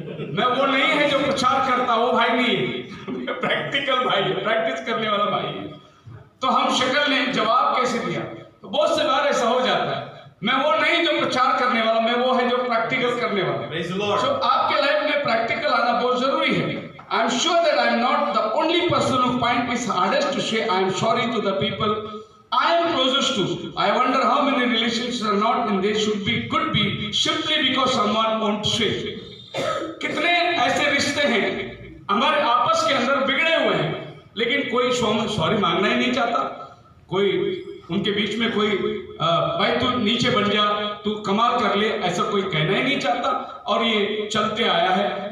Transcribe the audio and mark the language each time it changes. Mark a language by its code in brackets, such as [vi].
[hi] मैं वो नहीं है जो प्रचार करता, वो भाई नहीं है, प्रैक्टिकल भाई है, प्रैक्टिस करने वाला भाई है। तो हम शक्ल ने जवाब कैसे दिया? तो बहुत से बार ऐसा हो जाता है, मैं वो नहीं जो प्रचार करने वाला, मैं वो है जो प्रैक्टिकल करने वाला। So, आपके लाइफ में प्रैक्टिकल आना बहुत जरूरी है। [en] I am sure that I am not the only person who find it hardest to say I am sorry to the people I am closest to. I wonder how many relationships are not and they should be, could be, simply because someone won't say. [hi] कितने ऐसे रिश्ते हैं हमारे आपस के अंदर बिगड़े हुए हैं, लेकिन कोई सॉरी मांगना ही नहीं चाहता। कोई उनके बीच में कोई भाई तू नीचे बन जा, तू कमाल कर ले, ऐसा कोई कहना ही नहीं चाहता, और ये चलते आया है।